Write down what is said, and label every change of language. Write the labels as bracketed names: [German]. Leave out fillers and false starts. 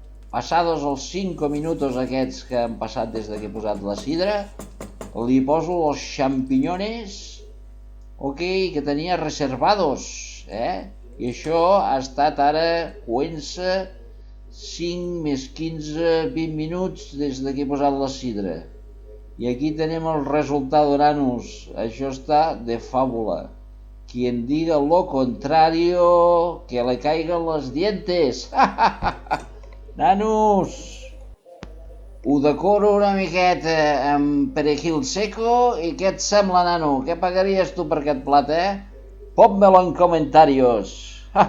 [Catalan] Passados els 5 minuts aquests que han passat des que he posat la sidra, li poso els champiñones, ok, que tenia reservados, I això ha estat ara coent-se 5 més 15, 20 minuts des que he posat la sidra. I aquí tenim el resultat, nanos. Això està de fàbula. [Spanish] Quien diga lo contrario, que le caigan los dientes. [Catalan] Nanos, ho decoro una miqueta amb perejil seco i què et sembla, nano? Què pagaries tu per aquest plat, [Spanish] Pónmelo en comentarios.